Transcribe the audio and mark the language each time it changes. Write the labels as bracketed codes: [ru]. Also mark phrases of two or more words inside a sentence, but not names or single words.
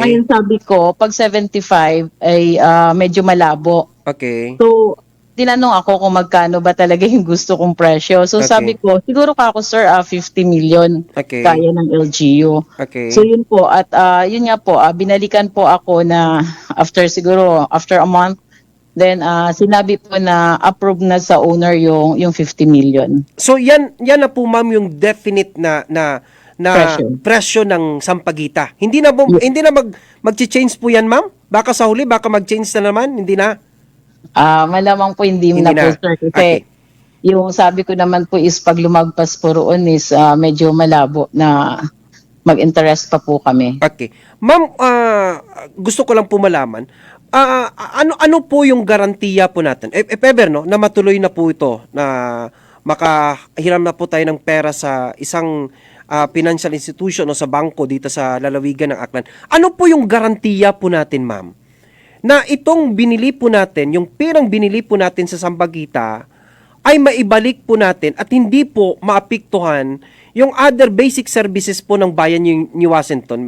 [tl] Ngayon sabi ko, pag 75 ay medyo malabo. [en] Okay. [tl] So, tinanong ako kung magkano ba talaga yung gusto kong presyo. So, [en] Okay. [tl] sabi ko, siguro ka ako sir, 50 million [en] Okay. [tl] kaya ng LGU. [en] Okay. [tl] So, yun po. At yun nga po, binalikan po ako na [en] after a month, [tl] then sinabi po na approve na sa owner yung 50 million. So yan na po ma'am yung definite na presyo ng Sampaguita. Hindi na mag-change po yan ma'am? Baka sa huli baka mag-change na naman, hindi na. Malamang po hindi na po sir kasi [en] Okay. [tl] yung sabi ko naman po is pag lumagpas po roon is medyo malabo na mag-interest pa po kami. [en] Okay. [tl] Ma'am, gusto ko lang po malaman, ano po yung garantiya po natin? [en] If ever, no, [tl] na matuloy na po ito, na makahiram na po tayo ng pera sa isang financial institution o sa bangko dito sa lalawigan ng Aklan. Ano po yung garantiya po natin, ma'am? Na itong binili po natin, yung perang binili po natin sa Sampaguita, ay maibalik po natin at hindi po maapektuhan yung [en] other basic services [tl] po ng bayan yung New Washington.